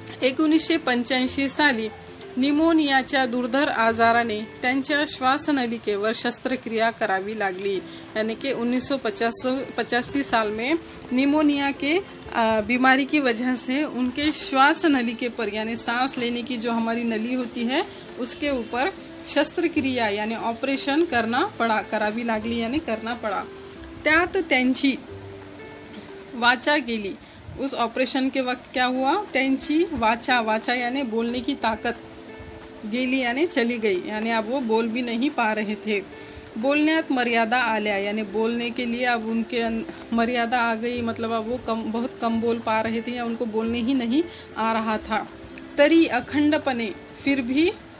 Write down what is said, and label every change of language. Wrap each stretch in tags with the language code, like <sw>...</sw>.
<mr>1985 साली निमोनियाच्या दुर्धर आजाराने त्यांच्या श्वासनलिकेवर शस्त्रक्रिया करावी लागली,</mr> <hi>यानी कि 1985 साल में निमोनिया के बीमारी की वजह से उनके श्वास नलिके पर यानी सांस लेने की जो हमारी नली होती है उसके ऊपर शस्त्रक्रिया यानी ऑपरेशन</hi> <mr>करावी लागली</mr> <hi>यानी करना पड़ा।</hi> <mr>त्यात त्यांची वाचा गेली।</mr> <hi>उस ऑपरेशन के वक्त क्या हुआ,</hi> <mr>त्यांची वाचा</mr> <hi>यानी बोलने की ताकत गेली यानी चली गई, यानी अब वो बोल भी नहीं पा रहे थे।</hi> <mr>बोलण्यात मर्यादा आल्या</mr> <hi>यानी बोलने के लिए अब उनके मर्यादा आ गई, मतलब अब वो बहुत कम बोल पा रहे थे या उनको बोलने ही नहीं आ रहा था।</hi> <mr>तरी अखंडपणे</mr> <hi>फिर भी</hi>